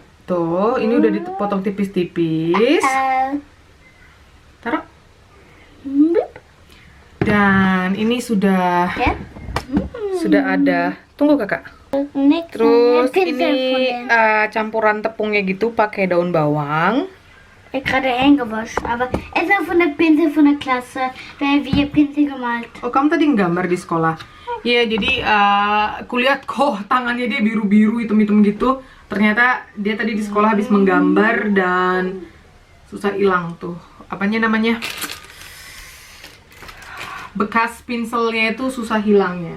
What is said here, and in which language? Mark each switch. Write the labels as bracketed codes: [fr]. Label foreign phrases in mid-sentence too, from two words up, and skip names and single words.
[id] Tuh, ini udah dipotong tipis-tipis. Taruh. Dan ini sudah ada. Tunggu Kakak. Terus ini campuran tepungnya gitu pakai daun bawang. [de] Ich gerade eingewaschen, aber es ist von der Pinsel von der Klasse, weil wir Pinsel gemalt. [id] Oh, kamu tadi gambar di sekolah? Iya, jadi kulihat kok tangannya dia biru-biru, hitam-hitam gitu. Ternyata dia tadi di sekolah habis menggambar dan susah hilang tuh. Apanya namanya? Bekas pinselnya itu susah hilangnya.